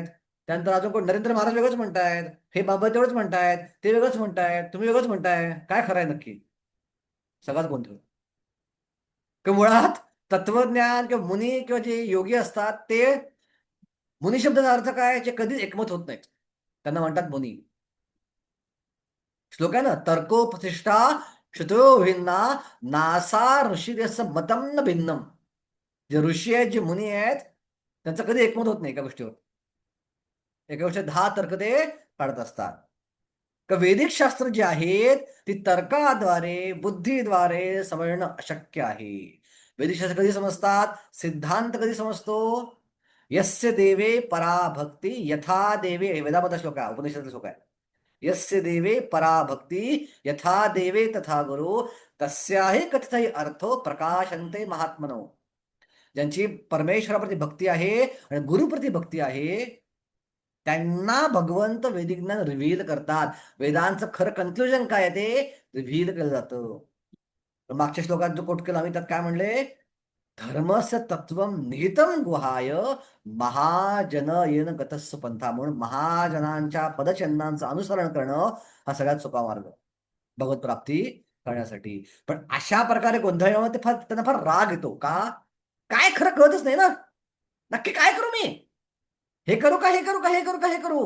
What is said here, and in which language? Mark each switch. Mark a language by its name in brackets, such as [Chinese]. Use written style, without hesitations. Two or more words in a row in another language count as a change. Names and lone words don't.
[Marathi] त्यानंतर अजून कोण नरेंद्र महाराज वेगळंच म्हणतायत. हे बाबा तेवढंच म्हणतायत, ते वेगळंच म्हणतायत, तुम्ही वेगळंच म्हणताय. काय खरं आहे नक्की? सगळाच गोंधळ. की मुळात तत्वज्ञान किंवा मुनी किंवा जे योगी असतात ते मुनी शब्दाचा अर्थ काय? जे कधीच एकमत होत नाहीत, त्यांना म्हणतात मुनी. श्लोक आहे ना, [Sanskrit] तर्कोपतिष्ठा श्रुतो भिन्ना नासा ऋषिरस मतम न भिन्नम. [Marathi] जे ऋषी आहेत, जे मुनी आहेत, त्यांचं कधी एकमत होत नाही एका गोष्टीवर. एका गोष्टी 10 तर्क ते काढत असतात. तर वैदिक शास्त्र जे आहेत ती तर्काद्वारे बुद्धीद्वारे समजणं अशक्य आहे. वैदिक शास्त्र कधी समजतात? सिद्धांत कधी समजतो? [Sanskrit] यस्य देवे पराभक्ती यथा देवे, [Marathi] वेदामध्ये श्लोक आहे, उपनिषदाचा श्लोक आहे. [Sanskrit] यस्य देवे पराभक्ती यथा देवे तथा गुरु तस्याही कथितही अर्थो प्रकाशन्ते महात्मनो. [Marathi] ज्यांची परमेश्वराप्रती भक्ती आहे आणि गुरुप्रती भक्ती आहे त्यांना भगवंत वैदिक ज्ञान रिव्हील करतात. वेदांचं खरं कन्क्लुजन काय आहे ते रिव्हील केलं जातं. मागच्या श्लोकात जो कोट केला आम्ही त्यात काय म्हणले? [Sanskrit] धर्मस्य तत्वम निहितम गुहाय महाजन येन गतस्व पंथा. [Marathi] म्हणून महाजनांच्या पदचिन्हांचं अनुसरण करणं हा सगळ्यात सोपा मार्ग भगवत प्राप्ती करण्यासाठी. पण अशा प्रकारे गोंधळल्यामुळे त्यांना फार राग येतो. का? काय खरं कळतच नाही ना. नक्की काय करू मी? हे करू का, हे करू का, हे करू का, हे करू?